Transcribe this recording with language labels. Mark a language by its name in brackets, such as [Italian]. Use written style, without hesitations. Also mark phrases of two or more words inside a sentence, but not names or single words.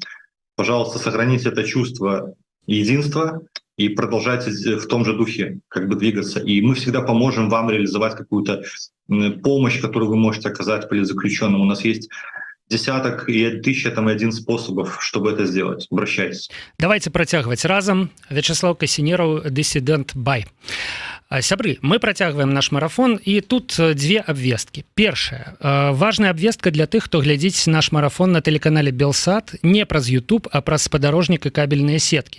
[Russian] Пожалуйста, сохраните это чувство единства и продолжайте в том же духе как бы двигаться. И мы всегда поможем вам реализовать какую-то помощь, которую вы можете оказать политзаключенным. У нас есть десяток и 1001 способов, чтобы это сделать. Обращайтесь. [Belarusian] Давайте працягваць разам. Вячеслав Касінераў, дысідэнт Бай. Сябры, мы працягваем наш марафон, і тут две абвесткі. Першая. Важная абвестка для тых, хто глядзіць наш марафон на тэлеканале Белсат не праз YouTube, а праз спадарожнік і кабельныя сеткі.